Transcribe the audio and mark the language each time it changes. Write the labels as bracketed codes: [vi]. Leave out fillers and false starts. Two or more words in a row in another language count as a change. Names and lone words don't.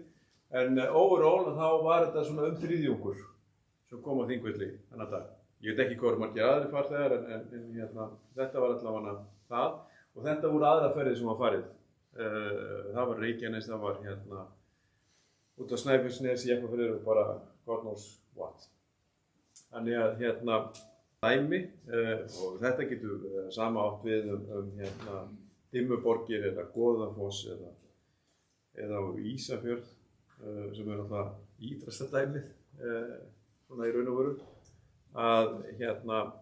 [is] En overall þá var þetta svona þriðjungur sem kom á Þingvelli þennan dag. Ég veit ekki hvað eru margir aðrir farþegar en hérna, þetta var allavega það og þetta voru aðra ferðir sem var farið. Það var Reykjanes, það var hérna út á Snæfellsnes í Jafnafjörður og bara [en] God knows what. [is] Þannig að hérna dæmi og þetta getur sama átt við hérna Dimmuborgir eða Goðafoss eða Ísafjörð sem er náttúrulega ítrasta dæmið svona í raun og veru að hérna